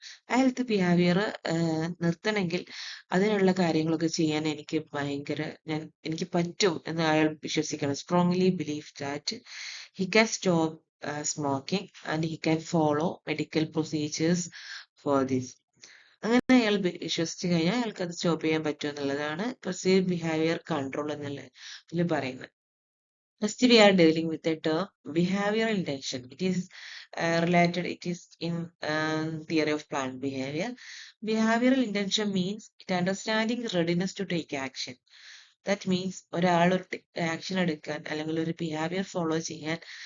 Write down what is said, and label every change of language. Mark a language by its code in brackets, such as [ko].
[ml] ആ health behaviour നിർത്തണമെങ്കിൽ അതിനുള്ള കാര്യങ്ങളൊക്കെ ചെയ്യാൻ എനിക്ക് പറ്റും എന്ന് അയാൾ വിശ്വസിക്കണം. [en] Strongly believe that he can stop smoking and he can follow medical procedures for this. [ml] അങ്ങനെ അയാൾ വിശ്വസിച്ച് കഴിഞ്ഞാൽ അയാൾക്ക് അത് സ്റ്റോപ്പ് ചെയ്യാൻ പറ്റും എന്നുള്ളതാണ് പെർസീവ് ബിഹേവിയർ കൺട്രോൾ എന്നതിൽ പറയുന്നത്. [en] Next, we are dealing with the term behavioral intention. It is in theory of planned behavior. Behavioral intention means it understanding readiness to take action. [ml] That means ഒരാൾ ഒരു action എടുക്കാൻ അല്ലെങ്കിൽ ഒരു behaviour follow ചെയ്യാൻ